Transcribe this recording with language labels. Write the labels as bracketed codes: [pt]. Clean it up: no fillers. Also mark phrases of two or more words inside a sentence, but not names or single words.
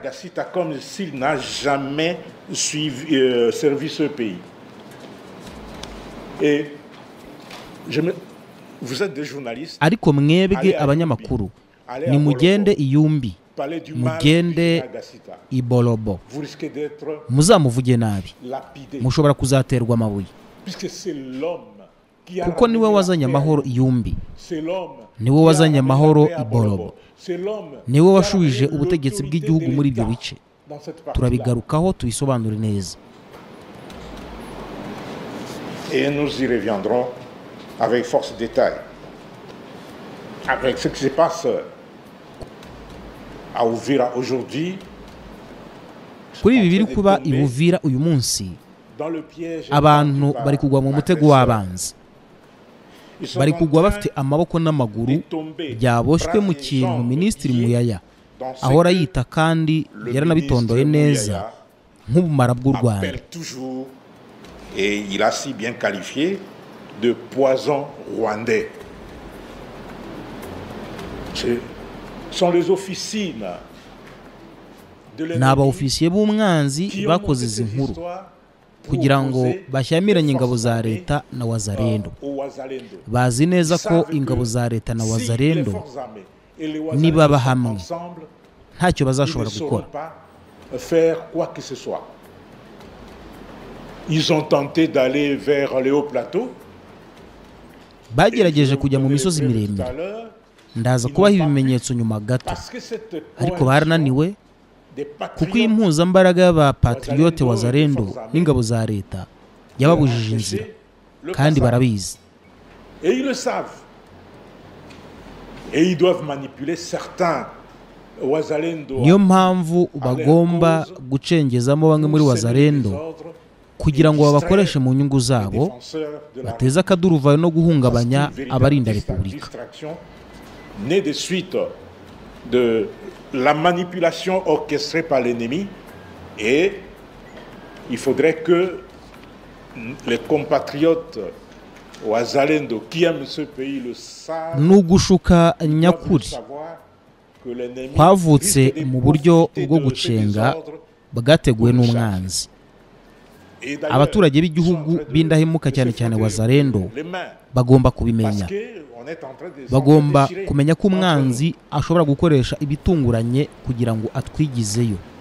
[rw] Ariko mwebwe abanyamakuru, nimugende iyumbi, mugende ibolobo, muzamuvuge nabi, mushobora kuzaterwa amabuye, kuko niwe wazanye amahoro iyumbi, niwe wazanye amahoro ibolobo, niwe washubije ubutegetsi bw'igihugu muri ibyo bice. Turabigarukaho tubisobanure neza. [fr] Et nous y reviendrons avec force détail. Avec ce qui se passe à Uvira aujourd'hui, [rw] kuri ibi biri kuba i Uvira uyu munsi, abantu bari kugwa mu mutego w'abanzi. Bari kugwa bafite amaboko n'amaguru byaboshwe mu kintu Minisitiri Muyaya ahora yita kandi yaranabitondoye neza nk'ubumara bw'u Rwanda. [fr] Et il a si bien qualifié de poison rwandais. Ce sont les officines de l'ennemi. [rw] N'aba ofisiye b'umwanzi bakoze izi nkuru kugira ngo bashyamiranye ingabo za leta na Wazalendo. Bazi neza ko ingabo za leta na Wazalendo nibaba hamwe ntacyo bazashobora gukora. [fr] Ils ont tenté d'aller vers les hauts plateaux. [rw] Bagerageje kujya mu misozi miremire. Ndaza kubaha ibimenyetso nyuma gato, ariko barananiwe kuko impuzambaraga y'abapatriote Wazalendo n'ingabo za leta yababujije inzira, kandi barabizi. [fr] Et ils le savent. Et ils doivent manipuler certains Wazalendo. [rw] Niyo mpamvu bagomba gucengezamo bamwe muri Wazalendo kugira ngo babakoreshe mu nyungu zabo, bateze akaduruvayo no guhungabanya abarinda Repubulika. [fr] Né de suite de la manipulation orchestrée par l'ennemi, et il faudrait que les compatriotes Wazalendo qui aiment ce pays le savent. [rw] Nugushuka nyakuri kwavutse mu buryo bwo gucenga bagateguwe n'umwanzi. Abaturage b'igihugu b'indahemuka cyane cyane Wazalendo bagomba kubimenya. Bagomba kumenya ko umwanzi ashobora gukoresha ibitunguranye kugira ngo atwigizeyo.